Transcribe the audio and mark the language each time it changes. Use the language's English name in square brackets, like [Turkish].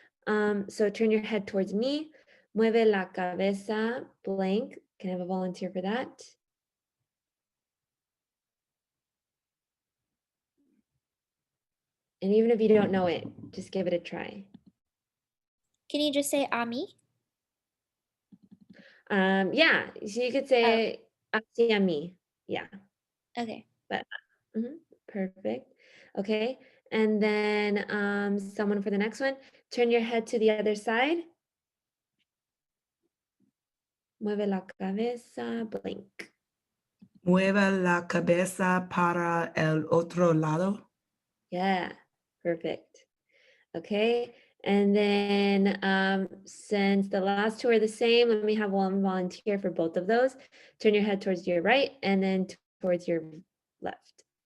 [English] So turn your head towards me. [Spanish] Mueve la cabeza, [English] blank. Can I have a volunteer for that? And even if you don't know it, just give it a try. Can you just say Ami? Yeah, so you could say [Spanish] hacia mí. [English] Yeah. Okay. But perfect. Okay. And then someone for the next one. Turn your head to the other side. [Spanish] Mueve la cabeza, blank. Mueva la cabeza para el otro lado. [English] Yeah, perfect. Okay. And then since the last two are the same, let me have one volunteer for both of those. Turn your head towards your right and then towards your left.